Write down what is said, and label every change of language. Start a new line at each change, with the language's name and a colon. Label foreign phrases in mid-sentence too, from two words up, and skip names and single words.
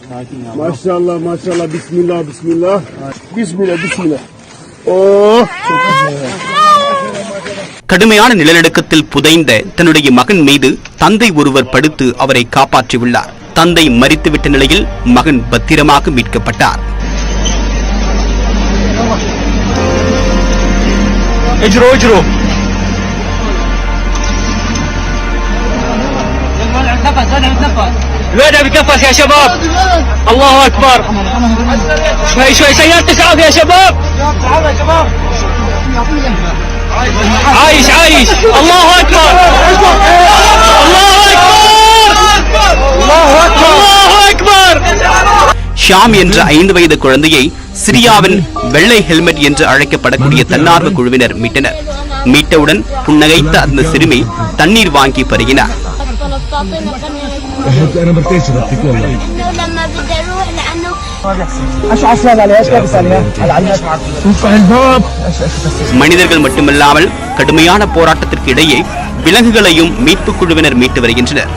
Tamil: கடுமையான நிலநடுக்கத்தில் புதைந்த தன்னுடைய மகன் மீது தந்தை ஒருவர் படுத்து அவரை காப்பாற்றியுள்ளார். தந்தை மரித்துவிட்ட நிலையில் மகன் பத்திரமாக மீட்கப்பட்டார்.
Arabic: الواد بيتنفس يا شباب. الله اكبر. شوي شوي سيارتك عاف يا شباب. عايش عايش. الله اكبر. الله اكبر. الله اكبر.
Tamil: ஷாம் என்ற 5 வயது குழந்தையை சிரியாவின் வெள்ளை ஹெல்மெட் என்று அழைக்கப்படக்கூடிய தன்னார்வ குழுவினர் மீட்டனர். மீட்டவுடன் புன்னகைத்த அந்த சிறுமி தண்ணீர் வாங்கி பருகினார். மனிதர்கள் மட்டுமல்லாமல் கடுமையான போராட்டத்திற்கு இடையே விலங்குகளையும் மீட்புக் குழுவினர் மீட்டு வருகின்றனர்.